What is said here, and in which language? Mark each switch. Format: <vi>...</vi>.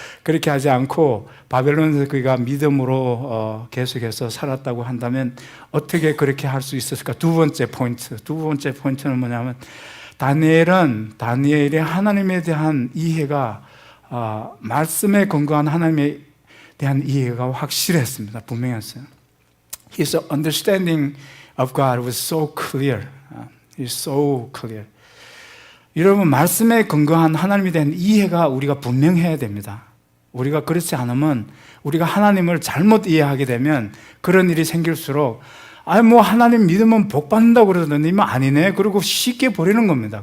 <ko>그렇게 하지 않고 바벨론에서 그가 믿음으로 계속해서 살았다고 한다면 어떻게 그렇게 할 수 있었을까? 두 번째 포인트는 뭐냐면 다니엘의 하나님에 대한 이해가 말씀에 근거한 하나님에 대한 이해가 확실했습니다. 분명했어요.</ko> <en>His understanding of God was so clear. It's so clear.</en> <ko>여러분, 말씀에 근거한 하나님에 대한 이해가 우리가 분명해야 됩니다. 우리가 그렇지 않으면 우리가 하나님을 잘못 이해하게 되면 그런 일이 생길수록 하나님 믿으면 복 받는다고 그러더니 아니네. 그리고 쉽게 버리는 겁니다.</ko>